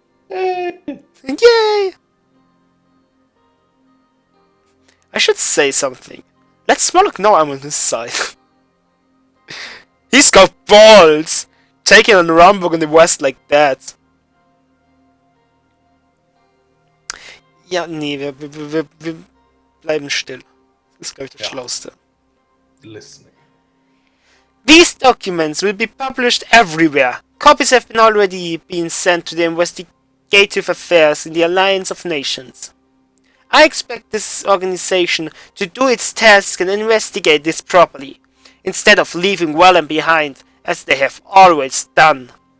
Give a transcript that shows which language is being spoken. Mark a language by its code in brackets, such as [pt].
[en] Yay! I should say something. Let Smolok know I'm on his side. He's got balls! Taking on Rumbog in the West like that. [de] Ja, nee, wir bleiben still. Das ist, glaube ich, das Schlauste. [en] Listening. These documents will be published everywhere. Copies have already been sent to the investigative affairs in the Alliance of Nations. I expect this organization to do its task and investigate this properly, instead of leaving Wallen behind, as they have always done.